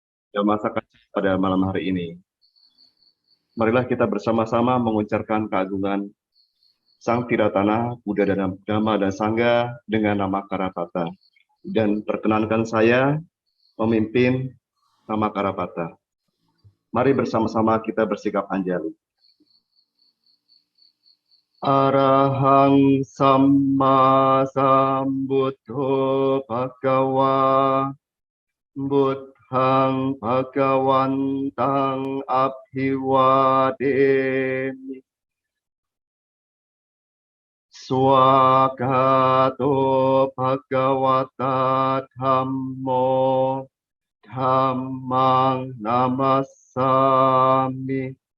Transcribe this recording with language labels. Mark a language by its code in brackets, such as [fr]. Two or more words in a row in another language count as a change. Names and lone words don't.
[id] yang masakan pada malam hari ini. Marilah kita bersama-sama mengucapkan keagungan Sang Tiratana, Buddha dan Dhamma dan Sangha dengan nama Karapata. Dan perkenankan saya memimpin nama Karapata. Mari bersama-sama kita bersikap anjali. [pi] Arahang Samma Sambuddho Bhagava Buddhang Bhagawantang Abhiwademi Swagato Bhagavata Dhammo Dhammang Namassami